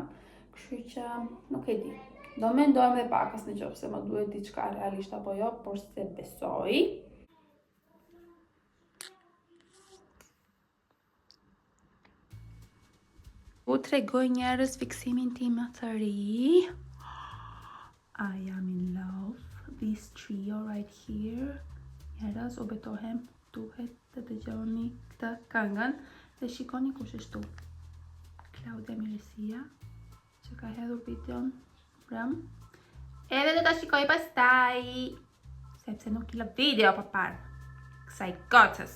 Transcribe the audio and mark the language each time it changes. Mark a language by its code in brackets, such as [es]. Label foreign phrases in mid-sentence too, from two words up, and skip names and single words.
[sq] Kështu që nuk e di. Do mendojmë dhe pakës nëse më duhet diçka realisht apo jo, por se besoj. U tregoj njerëz fiksimin tim të ri. [en] I am in love. This trio right here. [sq] Njerëz, u betohem, duhet të dëgjoni këtë këngën dhe shikoni kush është tu. Claudia Mirësia, që ka hedhur videon brëm. Edhe do ta shikoj pastaj, sepse nuk I lë video përpara kësaj gocës.